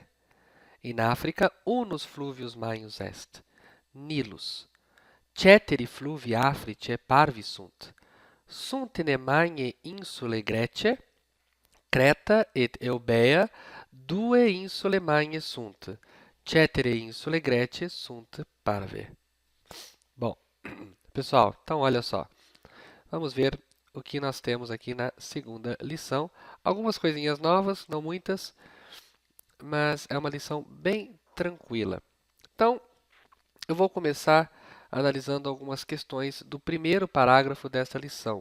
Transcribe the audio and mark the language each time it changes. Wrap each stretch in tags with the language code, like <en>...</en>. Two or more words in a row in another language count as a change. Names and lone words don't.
<la>In Africa unus fluvius manius est, Nilus. Ceteri fluvii Africae parvi sunt. Sunt in manie insulae Grece, Creta et Eubea Due insule magne sunt. Cetere insule Grecie sunt parve.</la> <pt>Bom, pessoal, então olha só. Vamos ver o que nós temos aqui na segunda lição. Algumas coisinhas novas, não muitas, mas é uma lição bem tranquila. Então, eu vou começar analisando algumas questões do primeiro parágrafo desta lição.</pt>